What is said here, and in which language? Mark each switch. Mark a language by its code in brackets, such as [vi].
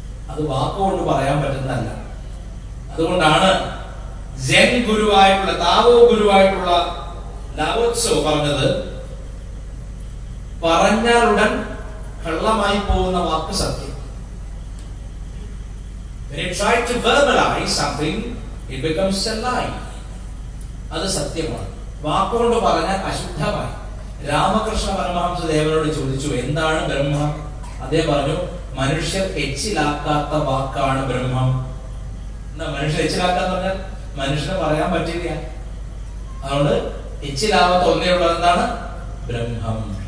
[ml] അത് വാക്കുകൊണ്ട് പറയാൻ പറ്റുന്നതല്ല. അതുകൊണ്ടാണ് സെൻ ഗുരുവായിട്ടുള്ള, താവോ ഗുരുവായിട്ടുള്ള ലാവോത്സോ പറഞ്ഞത്, പറഞ്ഞാലുടൻ കള്ളമായി പോകുന്ന വാക്ക് സത്യം. [en] When you try to verbalize something, it becomes a lie. [ml] അത് സത്യമാണ്. വാക്കുകൊണ്ട് പറഞ്ഞാൽ അശുദ്ധമായി. രാമകൃഷ്ണ പരമഹംസ ദേവനോട് ചോദിച്ചു, എന്താണ് ബ്രഹ്മം? അദ്ദേഹം പറഞ്ഞു, മനുഷ്യർ എച്ചിലാക്കാത്ത വാക്കാണ് ബ്രഹ്മം. എന്താ മനുഷ്യർ എച്ചിലാക്കാന്ന് പറഞ്ഞാൽ? മനുഷ്യന് പറയാൻ പറ്റില്ല. അതുകൊണ്ട് എച്ചിലാവാത്ത ഒന്നേ ഉള്ളത് എന്താണ്? ബ്രഹ്മം.